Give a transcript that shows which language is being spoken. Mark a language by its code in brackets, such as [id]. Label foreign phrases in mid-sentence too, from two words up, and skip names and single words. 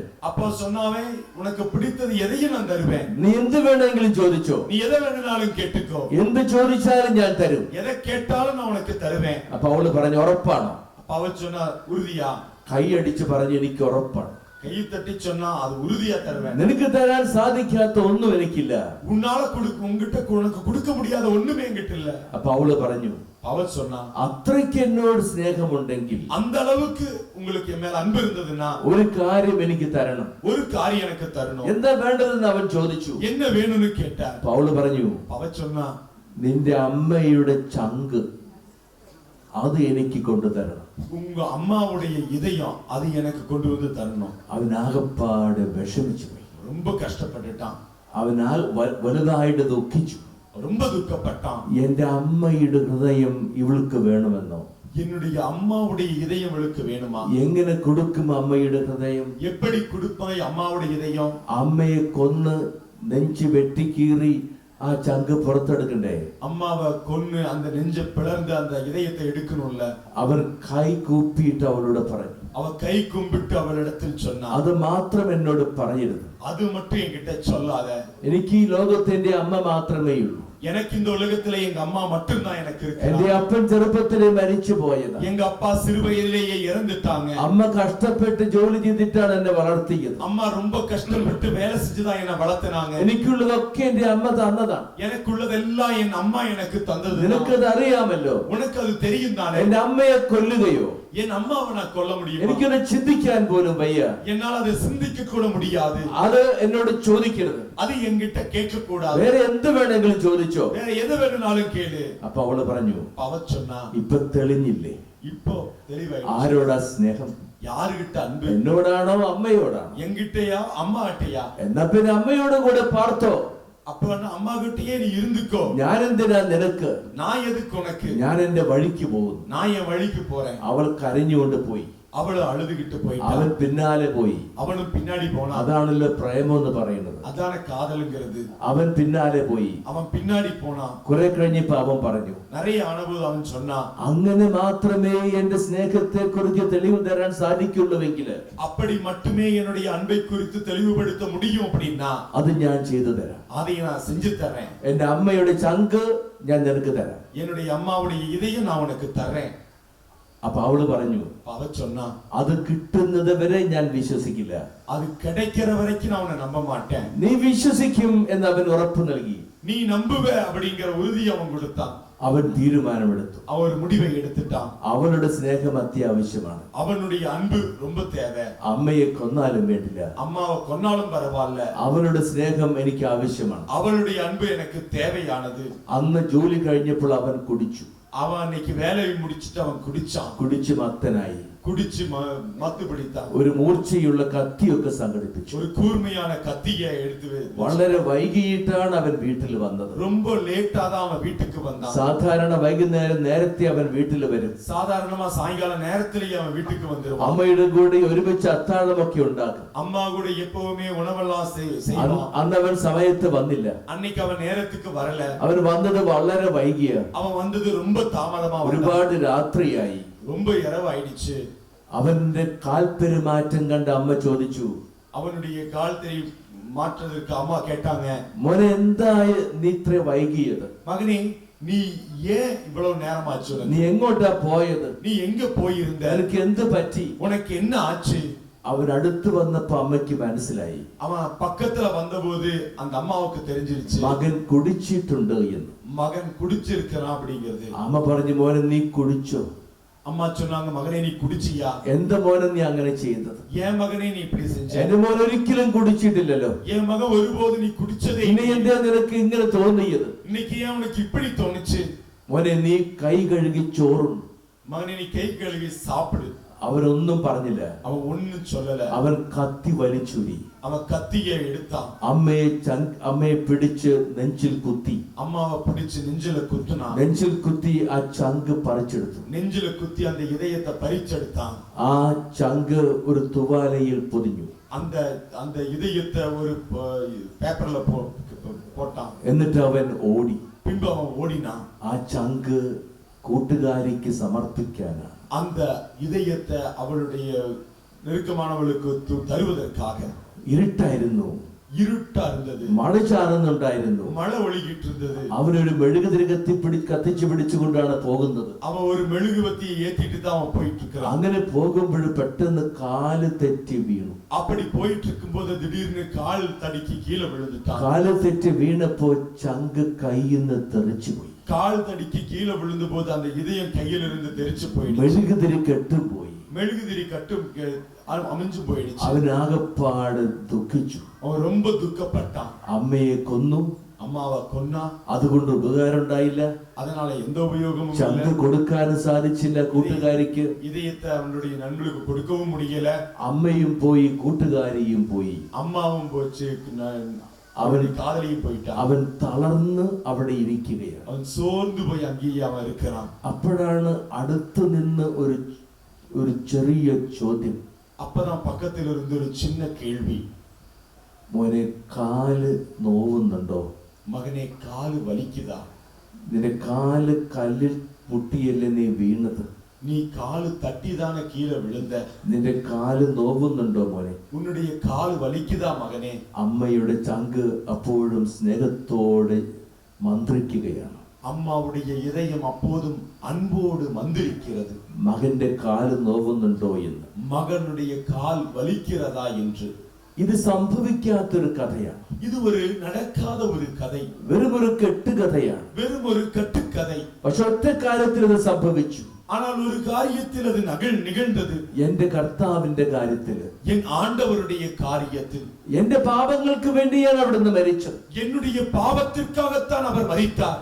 [ta] அப்போ சொன்னாவே உனக்கு பிடித்தது எதையும் நான் தருவேன். [ml] നീ എന്ത് വേണമെങ്കിലും ചോദിച്ചോ, [ta] நீ எதை வேணும்னாலும் கேட்டுக்கோ, [ml] എന്ത് ചോദിച്ചാലും ഞാൻ തരും. [ta] எதை கேட்டாலும் நான் உனக்கு தருவேன். [ml] അപ്പൊ അവള് പറഞ്ഞു ഉറപ്പാണോ? [ta] அப்ப அவ சொன்னா உறுதியா? [ml] കൈയടിച്ച് പറഞ്ഞു എനിക്ക് ഉറപ്പാണ്. [ta] கையை தட்டி சொன்னா அது உறுதியா தருவேன். [ml] നിനക്ക് തരാൻ സാധിക്കാത്ത ഒന്നും എനിക്കില്ല. [ta] உன்னால உன்கிட்ட உனக்கு கொடுக்க முடியாத ஒண்ணுமே என்கிட்ட இல்ல. [ml] അപ്പൊ അവള് പറഞ്ഞു, [ta] அவ சொன்னா [ml] അത്രയ്ക്ക് എന്നോട് സ്നേഹമുണ്ടെങ്കിൽ, [ta] அந்த அளவுக்கு உங்களுக்கு என் மேல அன்பு இருந்ததுன்னா [ml] ഒരു കാര്യം എനിക്ക് തരണം. [ta] ஒரு காரியம் எனக்கு தரணும். [ml] എന്താ വേണ്ടതെന്ന് അവൻ ചോദിച്ചു. [ta] என்ன வேணும்னு கேட்டா [ml] അപ്പൊ അവള് പറഞ്ഞു, [ta] அவ சொன்னா [ml] നിന്റെ അമ്മയുടെ ചങ്ക് അത് എനിക്ക് കൊണ്ടുതരണം. [ta] உங்க அம்மாவுடைய இதயம் அது எனக்கு கொண்டு வந்து தரணும். [ml] അവനാകപ്പാട് വിഷമിച്ചു പോയി. [ta] ரொம்ப കഷ്ടപ്പെട്ടിട്ടാன். [ml] അവനാൽ വലുതായിട്ട് ദുഃഖിച്ചു. [ta] ரொம்ப துக்கப்பட்டான். [ml] എന്റെ അമ്മയുടെ ഹൃദയം ഇവൾക്ക് വേണമെന്നോ? [ta] என்னுடைய அம்மாவுடைய இதயம் இவளுக்கு வேணுமா? [ml] എങ്ങനെ കൊടുക്കും അമ്മയുടെ ഹൃദയം? [ta] எப்படி கொடுப்பாய் அம்மாவுடைய இதயம்? [ml] അമ്മയെ കൊന്ന് നെഞ്ച് വെട്ടിക്കീറി ആ ചങ്ക് പുറത്തെടുക്കണ്ടേ? [ta] அம்மாவை கொன்னு அந்த நெஞ்ச பிளர்ந்து அந்த இதயத்தை எடுக்கணும்ல. [ml] അവർ കൈ കൂപ്പിയിട്ട് അവളോട് പറഞ്ഞു, [ta] அவ கை கும்பிட்டு அவளிடத்தில் சொன்னான், [ml] അത് മാത്രം എന്നോട് പറയരുത്. [ta] அது மட்டும் என்கிட்ட சொல்லாத. [ml] എനിക്ക് ഈ ലോകത്ത് എന്റെ അമ്മ മാത്രമേ ഉള്ളൂ. [ta] எனக்கு இந்த உலகத்திலே எங்க அம்மா மட்டும்தான் எனக்கு [ml] എന്റെ [ta] இருக்கு. [ml] അപ്പൻ ചെറുപ്പത്തിലെ മരിച്ചു പോയത്. [ta] எங்க அப்பா சிறு வயதிலேயே இறந்துட்டாங்க. [ml] അമ്മ കഷ്ടപ്പെട്ട് ജോലി ചെയ്തിട്ടാണ് എന്നെ വളർത്തിയത്. [ta] அம்மா ரொம்ப கஷ்டப்பட்டு வேலை செஞ்சுதான் என்ன வளர்த்தினாங்க. [ml] എനിക്കുള്ളതൊക്കെ എന്റെ അമ്മ തന്നതാണ്. [ta] எனக்குள்ளதெல்லாம் என் அம்மா எனக்கு தந்தது. [ml] നിനക്കത് അറിയാമല്ലോ. [ta] உனக்கு அது தெரியும் தானே. [ml] എന്റെ അമ്മയെ കൊല്ലുകയോ [ta] என் அம்மாவை நான் கொல்ல முடியும்? [ml] എനിക്കൊന്ന് ചിന്തിക്കാൻ പോലും വയ്യ. [ta] என்னால் அதை சிந்திக்க கூட முடியாது. [ml] അത് എന്നോട് ചോദിക്കരുത്. [ta] அது என்கிட்ட கேட்க கூடாது. [ml] വേറെ എന്ത് വേണമെങ്കിലും ചോദിച്ചോ. [ta] வேற எது வேணும்னாலும் கேளு. [ml] അപ്പൊ അവള് പറഞ്ഞു, [ta] அவ சொன்னா, [ml] ഇപ്പൊ തെളിഞ്ഞില്ലേ [ta] இப்போ தெளிவாயிடுச்சு. [ml] ആരോടാ സ്നേഹം? [ta] யாருகிட்ட அன்பு? [ml] എന്നോടാണോ അമ്മയോടാണോ? [ta] என்கிட்டயா அம்மாகிட்டயா? [ml] എന്നാ പിന്നെ അമ്മയോട് കൂടെ പാർത്തോ. [ta] அப்ப அம்மா கிட்டயே நீ இருந்துக்கோ. [ml] ഞാൻ എന്തിനാ നിനക്ക്? [ta] நான் எதுக்கு உனக்கு? [ml] ഞാൻ എന്റെ വഴിക്ക് പോകുന്നു. [ta] நான் என் வழிக்கு போறேன். [ml] അവൾ കരഞ്ഞുകൊണ്ട് പോയി. [ta] அவளு அழுதுகிட்டு போயிட்டா. [ml] അവൻ പിന്നാലെ പോയി. [ta] அவனும் பின்னாடி போனான். [ml] അതാണല്ലോ പ്രേമം എന്ന് പറയുന്നത്. [ta] அதான காதல்ங்கிறது. [ml] അവൻ പിന്നാലെ പോയി. [ta] அவன் பின்னாடி போனான். [ml] കുറെ കഴിഞ്ഞപ്പോ അവൻ പറഞ്ഞു, [ta] நிறைய அனுபவம் അവൻ சொன்னா, [ml] അങ്ങനെ മാത്രമേ എന്റെ സ്നേഹത്തെ കുറിച്ച് തെളിവ് തരാൻ സാധിക്കുള്ളൂവെങ്കിൽ [ta] அப்படி மட்டுமே என்னுடைய அன்பை குறித்து தெளிவுபடுத்த முடியும் அப்படின்னா [ml] അത് ഞാൻ ചെയ്തു തരാം. [ta] அதை நான் செஞ்சு தரேன். [ml] എന്റെ അമ്മയുടെ ചങ്ക് ഞാൻ നിനക്ക് തരാം. [ta] என்னுடைய அம்மாவுடைய இதயம் நான் உனக்கு தரேன். [ml] അപ്പൊ അവള് പറഞ്ഞു, [ta] அவ சொன்னா, [ml] അത് കിട്ടുന്നത് വരെ ഞാൻ വിശ്വസിക്കില്ല. [ta] அது கிடைக்கிற வரைக்கும் நான் உன்னை நம்ப மாட்டேன். [ml] നീ വിശ്വസിക്കും എന്ന് അവൻ ഉറപ്പ് നൽകി. [ta] நீ நம்புவ அப்படிங்கிற உறுதி அவன் கொடுத்தான். [ml] അവൻ തീരുമാനമെടുത്തു. [ta] அவர் முடிவை எடுத்துட்டான். [ml] അവളുടെ സ്നേഹം അത്യാവശ്യമാണ്. [ta] அவனுடைய அன்பு ரொம்ப தேவை. [ml] അമ്മയെ കൊന്നാലും വേണ്ടില്ല, [ta] அம்மாவை கொன்னாலும் பரவாயில்ல, [ml] അവളുടെ സ്നേഹം എനിക്ക് ആവശ്യമാണ്. [ta] அவளுடைய அன்பு எனக்கு தேவையானது. [ml] അന്ന് ജോലി കഴിഞ്ഞപ്പോൾ അവൻ കുടിച്ചു. [ta] அவன் அன்னைக்கு வேலையை முடிச்சிட்டு அவன் குடிச்சான். [ml] കുടിച്ച് മത്തനായി. [ta] குடிச்சு மத்து பிடித்தான். [ml] ഒരു മൂർച്ചയുള്ള കത്തിയൊക്കെ സംഘടിപ്പിച്ചു. [ta] ஒரு கூர்மையான கத்தியை எடுத்து [ml] വളരെ വൈകിട്ടാണ് അവൻ വീട്ടിൽ വന്നത്. [ta] ரொம்ப லேட்டா தான் அவன் வீட்டுக்கு வந்தான். [ml] സാധാരണ വൈകുന്നേരം നേരത്തെ അവൻ വീട്ടിൽ വരും. [ta] சாதாரணமா சாயங்கால நேரத்திலேயே அவன் வீட்டுக்கு வந்துருவான். [ml] അമ്മയുടെ കൂടെ ഒരുമിച്ച് അത്താഴമൊക്കെ ഉണ്ടാക്കും. [ta] அம்மா கூட எப்பவுமே உணவெல்லாம் செய்வான். [ml] അന്ന് അവൻ സമയത്ത് വന്നില്ല. [ta] அன்னைக்கு அவன் நேரத்துக்கு வரல. [ml] അവൻ വന്നത് വളരെ വൈകിയ. [ta] அவன் വന്നത് ரொம்ப தாமதமா. [ml] ഒരുപാട് രാത്രിയായി. [ta] ரொம்ப இரவாயிடுச்சு. [ml] അവന്റെ കാൽപെരുമാറ്റം കണ്ട് അമ്മ ചോദിച്ചു. [ta] அவனுடைய காலத்தை மாற்றதுக்கு அம்மா கேட்டாங்க, [ml] മോനെ എന്താ നീ ഇത്ര വൈകിയത്? [ta] மகனே நீ ஏன் இவ்வளவு நேரமாச்சு? [ml] നീ എങ്ങോട്ടാ പോയത്? [ta] நீ எங்க போயிருந்த? [ml] നിനക്ക് എന്ത് പറ്റി? [ta] உனக்கு என்ன ஆச்சு? [ml] അവൻ അടുത്ത് വന്നപ്പോ അമ്മയ്ക്ക് മനസ്സിലായി. [ta] அவன் பக்கத்துல வந்தபோது அந்த அம்மாவுக்கு தெரிஞ்சிருச்சு [ml] മകൻ കുടിച്ചിട്ടുണ്ട് എന്ന്. [ta] மகன் குடிச்சிருக்கிறான் அப்படிங்கிறது. [ml] അമ്മ പറഞ്ഞു, മോനെ നീ കുടിച്ചോ? [ta] அம்மா சொன்னாங்க, மகனே நீ குடிச்சியா? [ml] എന്താ മോനെ നീ അങ്ങനെ ചെയ്തത്? [ta] ஏன் மகனே நீ இப்படி செஞ்ச? [ml] എന്റെ മോൻ ഒരിക്കലും കുടിച്ചിട്ടില്ലല്ലോ. [ta] என் மகன் ஒருபோது நீ குடிச்சதே [ml] ഇനി എന്താ നിനക്ക് ഇങ്ങനെ തോന്നിയത്? [ta] இன்னைக்கு ஏன் உனக்கு இப்படி தோணுச்சு? [ml] മോനെ നീ കൈ കഴുകി ചോറും. [ta] மகனே நீ கை கழுவி சாப்பிடு. [ml] അവനൊന്നും പറഞ്ഞില്ല. [ta] அவன் ஒண்ணும் சொல்லல. [ml] അവൻ കത്തി വലിച്ചുരി. [ta] அவன் கத்தியை எடுத்தான். [ml] അമ്മയെ പിടിച്ച് നെഞ്ചിൽ കുത്തി. [ta] அம்மாவை பிடிச்சு நெஞ்சில குத்துனான். [ml] നെഞ്ചിൽ കുത്തി ആ ചങ്ക് പറിച്ചെടുത്തു. [ta] நெஞ்சில குத்தி அந்த இதயத்தை பறிச்செடுத்தான். [ml] ആ ചങ്ക് ഒരു തുവാലയിൽ പൊതിഞ്ഞു. [ta] அந்த அந்த இதயத்தை ஒரு பேப்பர்ல போட்டான். [ml] എന്നിട്ട് അവൻ ഓടി. [ta] பின்பு அவன் ஓடினான். [ml] ആ ചങ്ക് കൂട്ടുകാരിക്ക് സമർപ്പിക്കാനാണ്. [ta] அந்த இதயத்தை அவளுடைய நெருக்கமானவளுக்கு தருவதற்காக. [ml] ഇരുട്ടായിരുന്നു. [ta] இருட்டா இருந்தது. [ml] മഴ ചാറുന്നുണ്ടായിരുന്നു. [ta] மழை ஒழுகிட்டு இருந்தது. [ml] അവനൊരു മെഴുകുതിരി കത്തിച്ചു പിടിച്ചുകൊണ്ടാണ് പോകുന്നത്. [ta] அவன் ஒரு மெழுகுவத்தியை ஏத்திட்டு தான் அவன் போயிட்டு இருக்கிறான். [ml] അങ്ങനെ പോകുമ്പോൾ പെട്ടെന്ന് കാല് തെറ്റി വീണു. [ta] அப்படி போயிட்டு இருக்கும்போது திடீர்னு கால் தடுக்கி கீழே விழுந்துட்டான். [ml] കാല് തെറ്റി വീണപ്പോ ചങ്ക് കയ്യിൽ നിന്ന് തെറിച്ചു പോയി. [ta] கால் தடுக்கி கீழே விழுந்த போது அந்த இதயம் கையிலிருந்து தெரிச்சு போயிடுச்சு. [ml] മെഴുകുതിരി കെട്ടുപോയി. [ta] மெழுகுதிரி கட்டும் அமைஞ்சு போயிடுச்சு. [ml] അവൻ ആകപ്പാട് ദുഃഖിച്ചു. [ta] அவன் ரொம்ப துக்கப்பட்டான். [ml] അമ്മയെ കൊന്നു. [ta] அம்மாவை கொன்னா. [ml] അതുകൊണ്ട് ഉപകാരം ഉണ്ടായില്ല. [ta] அதனால எந்த உபயோகமும் இல்ல. [ml] ചങ്ക് കൊടുക്കാനും സാധിച്ചില്ല കൂട്ടുകാരിക്ക്. [ta] இதயத்தை அவனுடைய நண்பர்களுக்கு கொடுக்கவும் முடியல. [ml] അമ്മയും പോയി, കൂട്ടുകാരിയും പോയി. [ta] அம்மாவும் போச்சு, [ml] അവൻ [ta] காதலியும் போயிட்டான். [ml] അവൻ തളർന്ന് അവിടെ ഇരിക്കുകയാണ്. [ta] அவன் சோர்ந்து போய் அங்கேயே அவன் இருக்கிறான். [ml] അപ്പോഴാണ് അടുത്ത് നിന്ന് ഒരു ചെറിയ ചോദ്യം. [ta] அப்பதான் பக்கத்தில் இருந்து ஒரு சின்ன கேள்வி. [ml] മോനെ കാല് നോവുന്നുണ്ടോ? [ta] மகனே காலு வலிக்குதா? [ml] നിന്റെ കാല് കല്ലിൽ മുട്ടിയല്ലേ നീ വീണത്? [ta] நீ காலு தட்டிதான கீழே விழுந்த. [ml] നിന്റെ കാല് നോവുന്നുണ്ടോ മോനെ? [ta] உன்னுடைய கால் வலிக்குதா மகனே? [ml] അമ്മയുടെ ചങ്ക് അപ്പോഴും സ്നേഹത്തോടെ മന്ത്രിക്കുകയാണ്. [ta] അമ്മാവുடைய இதயம் அப்போதும் அன்போடு மந்திரிக்கிறது. [ml] മകന്റെ കാല് നോവുന്നുണ്ടോ എന്ന്, [ta] மகனுடைய கால் வலிக்கிறதா என்று. [ml] ഇത് സംഭവിക്കാത്തൊരു കഥയാണ്. [ta] இது ஒரு நடக்காத ஒரு கதை, [ml] വെറും ഒരു കെട്ടുകഥയാണ്. [ta] வெறும் ஒரு கட்டுக்கதை. [ml] പക്ഷെ ഒറ്റ കാര്യത്തിൽ ഇത് സംഭവിച്ചു. [ta] ஆனால் ஒரு காரியத்தில் அது நிகழ்ந்தது. [ml] എന്റെ കർത്താവിന്റെ കാര്യത്തില്, [ta] என் ஆண்டவருடைய காரியத்தில். [ml] എന്റെ പാപങ്ങൾക്ക് വേണ്ടിയാണ് അവിടുന്ന് മരിച്ചത്. [ta] என்னுடைய பாவத்திற்காகத்தான் அவர் மரித்தார்.